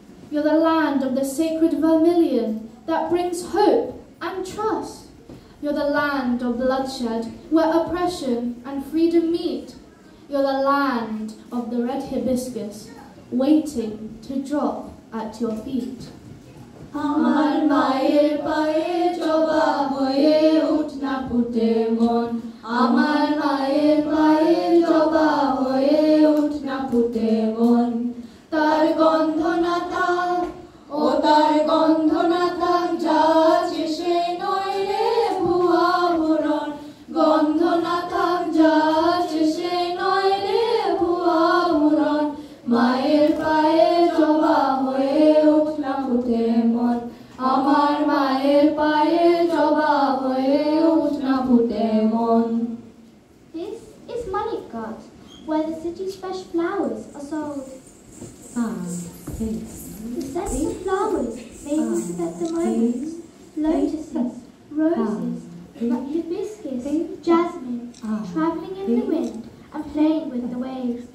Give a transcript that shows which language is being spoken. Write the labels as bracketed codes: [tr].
[en] You're the land of the sacred vermilion that brings hope and trust. You're the land of bloodshed where oppression and freedom meet. You're the land of the red hibiscus waiting to drop at your feet. [bn] আমার মায়ের পায়ে জবা হয়ে উঠ না ফুটে মন, আমার মায়ের পায়ে জবা হয়ে উঠ না ফুটে মন। তার গন্ধ না থাক, ও তার গন্ধ না থাক, যা আছে সে নয় রে ভুয়া ভুরন। গন্ধ না থাক, যা আছে সে নয় রে ভুয়া ভুরন। মায়ের পায়ে জবা হয়ে উঠ না ফুটে মন, আমার মায়ের পায়ে জবা হয়ে উঠ না ফুটে মন। [en] This is Manipgat, where the city's fresh flowers are sold. The scents of flowers made me forget the moments. Lotuses, roses, hibiscus, jasmine, travelling in the wind and playing with the waves.